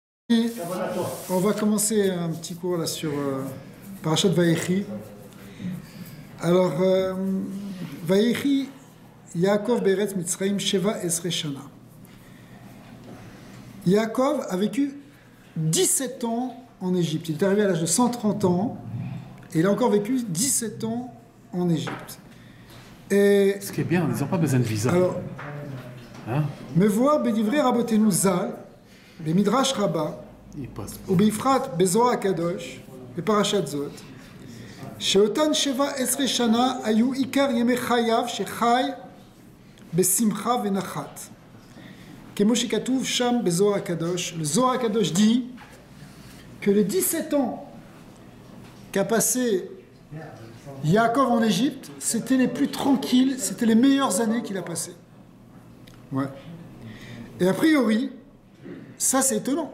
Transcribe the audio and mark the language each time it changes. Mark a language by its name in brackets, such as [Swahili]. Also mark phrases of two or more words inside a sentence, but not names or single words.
[French] On va commencer un petit cours là sur [Hebrew] פרשת ויחי. אז, ויחי יעקב בארץ מצרים שבע עשרה שנה. [French] Yaakov a vécu 17 ans en Égypte. Il est arrivé à l'âge de 130 ans et il a encore vécu 17 ans en Égypte. Et ce qui est bien, ils n'ont pas besoin de visa. Alors, hein? Me voir [Hebrew] בדברי רבותינו ז"ל, le Midrash Rabbah, ou בפרט בזוהר קדוש, le פרשת זו, שאותן שבע עשרה שנה היו עיקר ימי חייו שחי בשמחה ובנחת. כמו שכתוב שם בזוהר קדוש. [French] Le [Hebrew] זוהר קדוש [French] dit que les 17 ans qu'a passé Yaakov en Égypte, c'était les plus tranquilles, c'était les meilleures années qu'il a passées. Ouais. Et a priori, ça c'est étonnant.